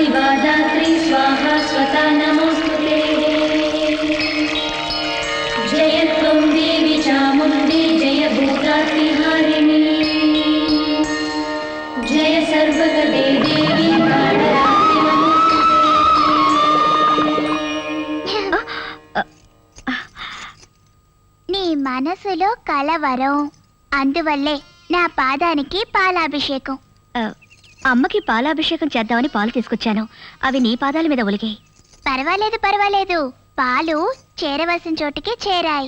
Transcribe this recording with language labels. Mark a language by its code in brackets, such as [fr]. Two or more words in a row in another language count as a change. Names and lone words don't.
[sa] स्वादात्री स्वाहा स्वता नमोस्तुते जय त्वं देवी चामुण्डी जय भूतात्रिहारिणी जय सर्वगदे देवी कालरात्रि नमोस्तुते [te] నీ మనసులో కలవరం అందువల్లే నా పాదానికి పాలాభిషేకం. అమ్మకి పాలాభిషేకం చేద్దామని పాలు తీసుకొచ్చాను. అవి నీ పాదాల మీద ఒలిగాయి. పర్వాలేదు పర్వాలేదు, పాలు చేరవలసిన చోటికి చేరాయి.